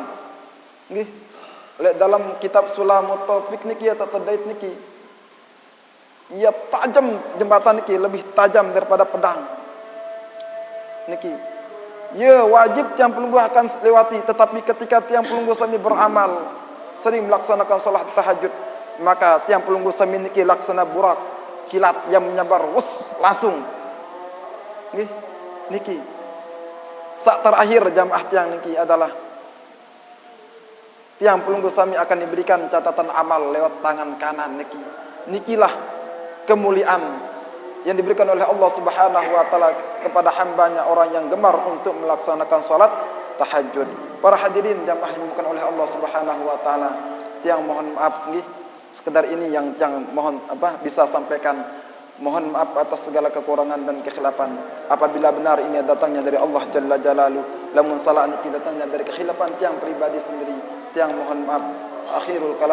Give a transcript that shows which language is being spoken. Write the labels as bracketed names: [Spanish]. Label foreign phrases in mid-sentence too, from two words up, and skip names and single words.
[Sasak] Nggih. Lek dalam kitab Sulamut Taufik niki ya tatadait niki. [Indonesian] Ya tajam jembatan niki, lebih tajam daripada pedang. Niki. Ya wajib [Sasak] tiang pelunggu [Indonesian] akan lewati, tetapi ketika [Sasak] tiang pelunggu sami [Indonesian] beramal, sering melaksanakan salat tahajud, maka [Sasak] tiang pelunggu sami niki [Indonesian] laksana burak, kilat yang menyabar langsung. [Sasak] Nggih. Niki. [Indonesian] Saat terakhir jamaah tiang niki adalah tiang pelunggu sami akan diberikan catatan amal lewat tangan kanan niki. Nikilah kemuliaan yang diberikan oleh Allah [Arabic] Subhanahu wa taala [Indonesian] kepada hambanya orang yang gemar untuk melaksanakan salat tahajud. Para hadirin jamaah yang dimuliakan oleh Allah [Arabic] Subhanahu wa taala, [Indonesian] tiang mohon maaf nggih. Sekedar ini yang mohon bisa sampaikan. Mohon maaf atas segala kekurangan dan kekhilafan. Apabila benar ini datangnya dari Allah [Arabic] Jalla Jalaluhu, [Indonesian] lamun salah ini datangnya dari kekhilafan tiang pribadi sendiri, tiang mohon maaf.